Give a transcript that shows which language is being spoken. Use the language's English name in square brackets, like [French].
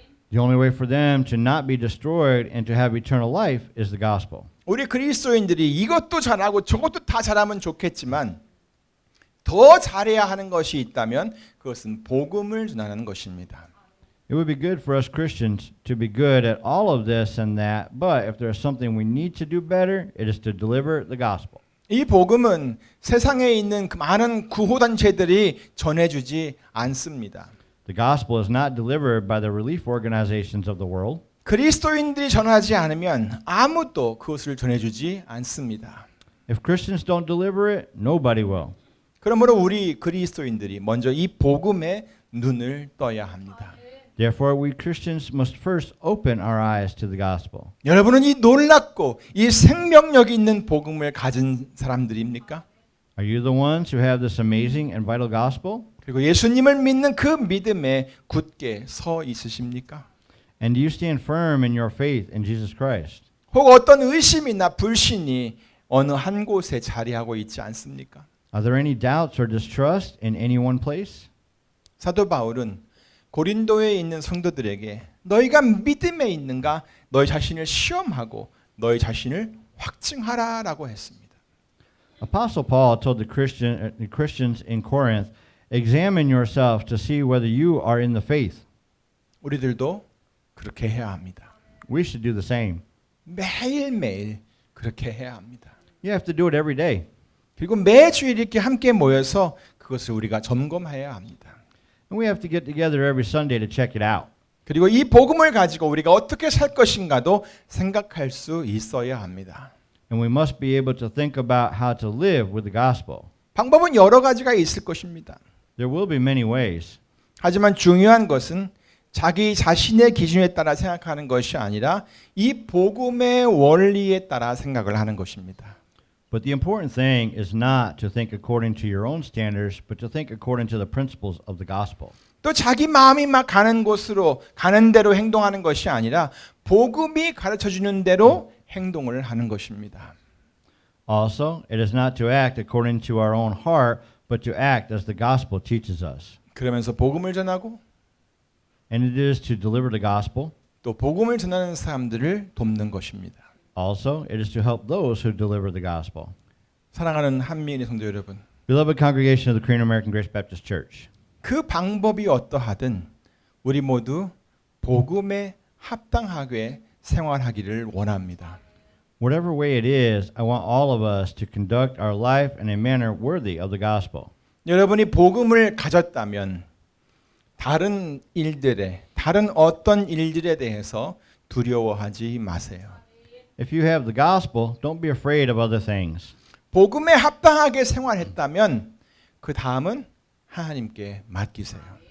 [English] The only way for them to not be destroyed and to have eternal life is the gospel. [Korean] 우리 그리스도인들이 이것도 잘하고 저것도 다 잘하면 좋겠지만 더 잘해야 하는 것이 있다면 그것은 복음을 전하는 것입니다. [English] It would be good for us Christians to be good at all of this and that, but if there's something we need to do better, it is to deliver the gospel. [Korean] 이 복음은 세상에 있는 그 많은 구호단체들이 전해주지 않습니다. [English] The gospel is not delivered by the relief organizations of the world. [Korean] 그리스도인들이 전하지 않으면 아무도 그것을 전해주지 않습니다. [English] If Christians don't deliver it, nobody will. [Korean] 그러므로 우리 그리스도인들이 먼저 이 복음에 눈을 떠야 합니다. [English] Therefore, we Christians must first open our eyes to the gospel. [Korean] 여러분은 이 놀랍고 이 생명력이 있는 복음을 가진 사람들입니까? [English] Are you the ones who have this amazing and vital gospel? [Korean] 그리고 예수님을 믿는 그 믿음에 굳게 서 있으십니까? [English] And do you stand firm in your faith in Jesus Christ? [Korean] 혹 어떤 의심이나 불신이 어느 한 곳에 자리하고 있지 않습니까? [English] Are there any doubts or distrust in any one place? [Korean] 사도 바울은 고린도에 있는 성도들에게 너희가 믿음에 있는가 너희 자신을 시험하고 너희 자신을 확증하라라고 했습니다. [English] Apostle Paul told the Christians in Corinth, examine yourself to see whether you are in the faith. [Korean] 우리들도 그렇게 해야 합니다. [English] We should do the same. [Korean] 매일매일 그렇게 해야 합니다. [English] You have to do it every day. [Korean] 그리고 매주일 이렇게 함께 모여서 그것을 우리가 점검해야 합니다. [English] And we have to get together every Sunday to check it out. [Korean] 그리고 이 복음을 가지고 우리가 어떻게 살 것인가도 생각할 수 있어야 합니다. [English] And we must be able to think about how to live with the gospel. [Korean] 방법은 여러 가지가 있을 것입니다. [English] There will be many ways. [Korean] 하지만 중요한 것은 자기 자신의 기준에 따라 생각하는 것이 아니라 이 복음의 원리에 따라 생각을 하는 것입니다. [English] But the important thing is not to think according to your own standards, but to think according to the principles of the gospel. [Korean] 또 자기 마음이 막 가는 곳으로 가는 대로 행동하는 것이 아니라 복음이 가르쳐 주는 대로 행동을 하는 것입니다. [English] Also, it is not to act according to our own heart, but to act as the gospel teaches us. [Korean] 그러면서 복음을 전하고 [English] And it is to deliver the gospel. [Korean] 또 복음을 전하는 사람들을 돕는 것입니다. [English] Also, it is to help those who deliver the gospel. [Korean] 사랑하는 한미인의 성도 여러분, [English] Beloved congregation of the Korean American Grace Baptist Church, [Korean] 그 방법이 어떠하든 우리 모두 복음에 합당하게 생활하기를 원합니다. [English] whatever way it is, I want all of us to conduct our life in a manner worthy of the gospel. [Korean] 여러분이 복음을 가졌다면 다른 어떤 일들에 대해서 두려워하지 마세요. [English] If you have the gospel, don't be afraid of other things. [Korean] 복음에 합당하게 생활했다면 그 다음은 하나님께 맡기세요.